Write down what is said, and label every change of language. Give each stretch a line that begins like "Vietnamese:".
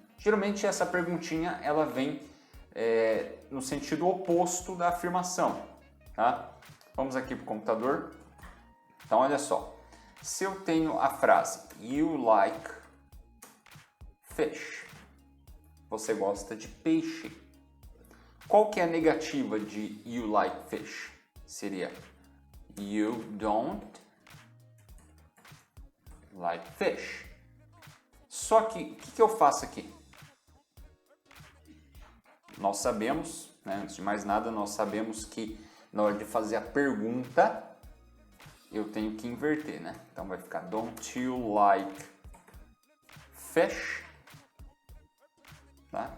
Portuguese: Geralmente essa perguntinha ela vem no sentido oposto da afirmação. Tá? Vamos aqui para o computador. Então olha só, se eu tenho a frase
English: You like fish,
Portuguese: você gosta de peixe. Qual que é a negativa de
English: you like fish? Seria You don't like fish.
Portuguese: Só que o que eu faço aqui? Nós sabemos, né, antes de mais nada, nós sabemos que na hora de fazer a pergunta, eu tenho que inverter, né?
English: Então vai ficar Don't you like fish? Tá?